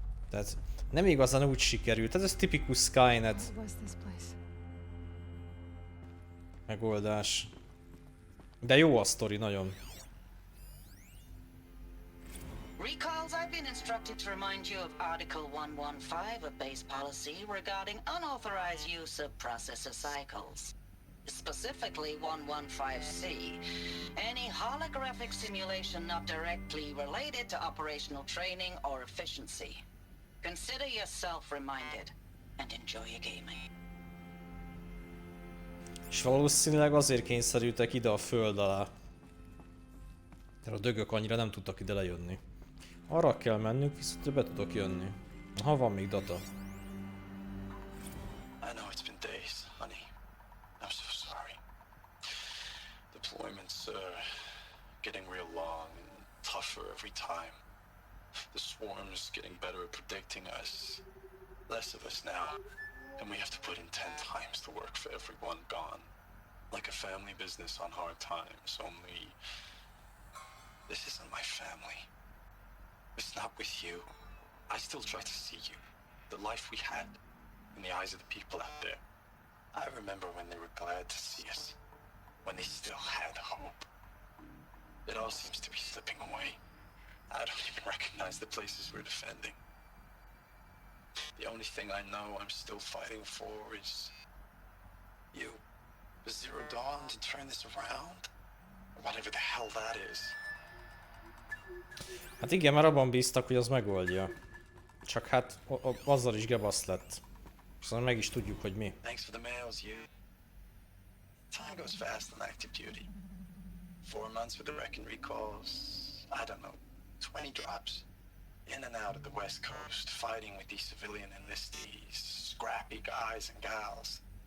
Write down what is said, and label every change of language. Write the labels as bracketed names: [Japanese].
[Hungarian] Tehát nem igazán úgy sikerült, tehát ez tipikus Skynet megoldás. De jó a sztori, nagyon. [English] Recalls, I've been instructed to remind you of Article 115 of base policy regarding unauthorized use of processor cycles. Specifically 115C, any holographic simulation not directly related to operational training or efficiency. Consider yourself reminded and enjoy your gaming. [Hungarian] És valószínűleg azért kényszerültek ide a föld alá. Mert a dögök annyira nem tudtak ide lejönni. Arra kell mennünk, viszont be tudok jönni. Ha van még data. [English] I know it's been days, honey. I'm so sorry. Deployments are getting real long and tougher every time. The swarm's getting better at predicting us. Less of us now. And we have to put in 10 times the work for everyone gone. Like a family business on hard times, only... This isn't my family. It's not with you. I still try to see you. The life we had. In the eyes of the people out there. I remember when they were glad to see us. When they still had hope. It all seems to be slipping away. I don't even recognize the places we're defending. The only thing I know I'm still fighting for is... you. The Zero Dawn to turn this around? Or whatever the hell that is. [Hungarian] Hát igen, mert abban bíztak, hogy az megoldja. Csak hát azzal is gebasz lett. Szóval meg is tudjuk, hogy mi. [English] Thanks for the mails, you. Time goes fast on active duty. 4 months with the wreck and recalls. I don't know, 20 drops. In and out of the West Coast, fighting with these civilian enlistees, scrappy guys and gals.